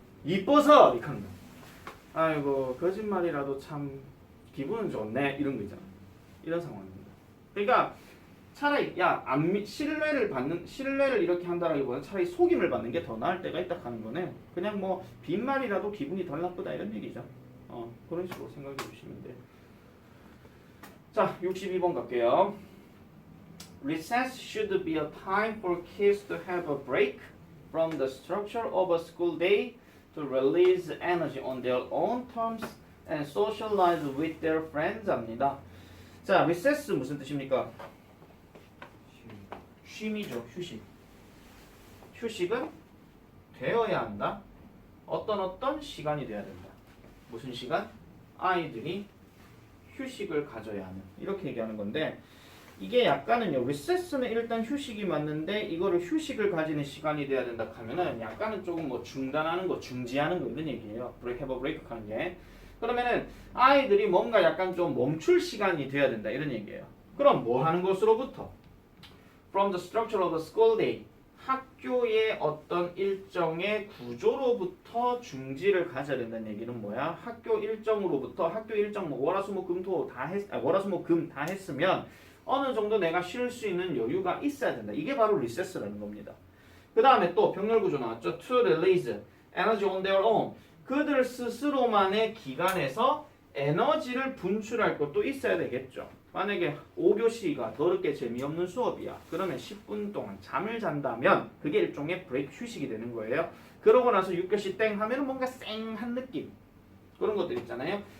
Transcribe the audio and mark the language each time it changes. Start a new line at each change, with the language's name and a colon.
Korean: 이뻐서 이렇게 합니다. 아이고 거짓말이라도 참 기분은 좋네 이런 거 있잖아. 이런 상황입니다. 그러니까 차라리 신뢰를 이렇게 한다라기보다는 차라리 속임을 받는 게 더 나을 때가 있다 하는 거는 그냥 뭐 빈말이라도 기분이 덜 나쁘다 이런 얘기죠. 그런 식으로 생각해 주시면 돼요. 자 62번 갈게요.
English: Recess should be a time for kids to have a break from the structure of a school day to release energy on their own terms and socialize with their friends
Korean: 합니다. 자, recess 무슨 뜻입니까? 쉬 쉼이죠. 휴식. 휴식은 되어야 한다. 어떤 시간이 돼야 된다. 무슨 시간? 아이들이 휴식을 가져야 하는. 이렇게 얘기하는 건데 이게 약간은요. recess는 일단 휴식이 맞는데 이거를 휴식을 가지는 시간이 돼야 된다 하면은 약간은 조금 뭐 중단하는 거, 중지하는 거 이런 얘기예요.
English: break, have a break
Korean: 하는 게. 그러면은 아이들이 뭔가 약간 좀 멈출 시간이 돼야 된다 이런 얘기예요. 그럼 뭐 하는 것으로부터?
English: From the structure of the school day.
Korean: 학교의 어떤 일정의 구조로부터 중지를 가져야 된다는 얘기는 뭐야? 학교 일정으로부터 학교 일정 뭐 월화수목금토 월화수목금 다 했으면 어느 정도 내가 쉴 수 있는 여유가 있어야 된다. 이게 바로 리세스라는 겁니다. 그 다음에 또 병렬 구조 나왔죠.
English: To release energy on their own.
Korean: 그들 스스로만의 기간에서 에너지를 분출할 것도 있어야 되겠죠. 만약에 5교시가 더럽게 재미없는 수업이야. 그러면 10분 동안 잠을 잔다면 그게 일종의 브레이크 휴식이 되는 거예요. 그러고 나서 6교시 땡 하면 뭔가 쌩한 느낌. 그런 것들 있잖아요.